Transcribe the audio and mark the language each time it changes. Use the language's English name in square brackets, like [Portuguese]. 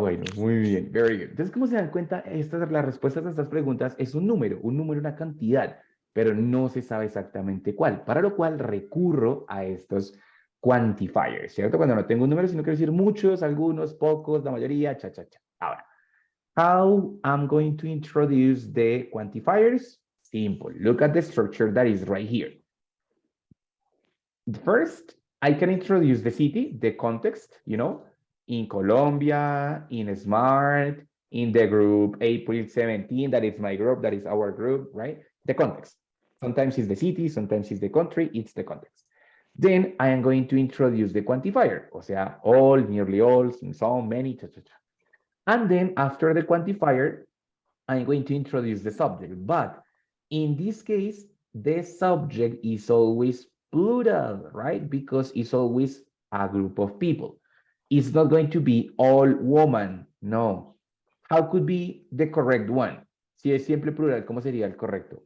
[Spanish] Bueno, muy bien, [English] very good. [Spanish] Entonces, como se dan cuenta, las respuestas a estas preguntas es un número, una cantidad, pero no se sabe exactamente cuál, para lo cual recurro a estos quantifiers, ¿cierto? Cuando no tengo un número, sino quiero decir muchos, algunos, pocos, la mayoría, cha. Ahora, [English] how I'm going to introduce the quantifiers? Simple. Look at the structure that is right here. First, I can introduce the city, the context, you know, in Colombia, in SMART, in the group April 17, that is my group, that is our group, right? The context. Sometimes it's the city, sometimes it's the country, it's the context. Then I am going to introduce the quantifier, [Spanish] o sea, [English] all, nearly all, some, many, cha. And then after the quantifier, I'm going to introduce the subject. But in this case, the subject is always plural, right? Because it's always a group of people. It's not going to be all woman, no. How could be the correct one? [Spanish] Si es siempre plural, ¿cómo sería el correcto?